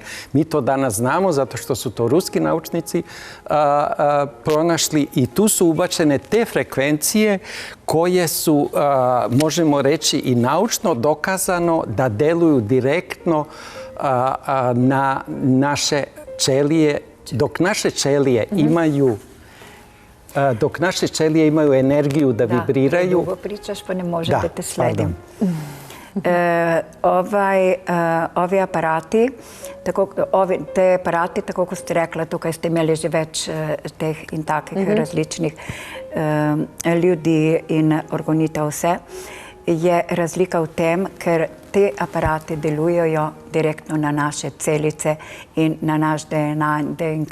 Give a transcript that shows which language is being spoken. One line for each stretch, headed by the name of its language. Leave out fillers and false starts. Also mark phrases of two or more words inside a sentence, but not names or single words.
Serbian: Mi to danas znamo zato što su to ruski naučnici pronašli i tu su ubačene te frekvencije koje su, možemo reći i naučno dokazano da deluju direktno na naše ćelije, dok naše ćelije imaju energiju da vibriraju. Dugo pričaš pa ne može da te sledim.
Slovenian: Ovi aparati, te aparati, tako kot ste rekla, tukaj ste imeli že več teh in takih različnih ljudi in organitev vse, je razlika v tem, ker te aparati delujejo direktno na naše celice in na naš DNK.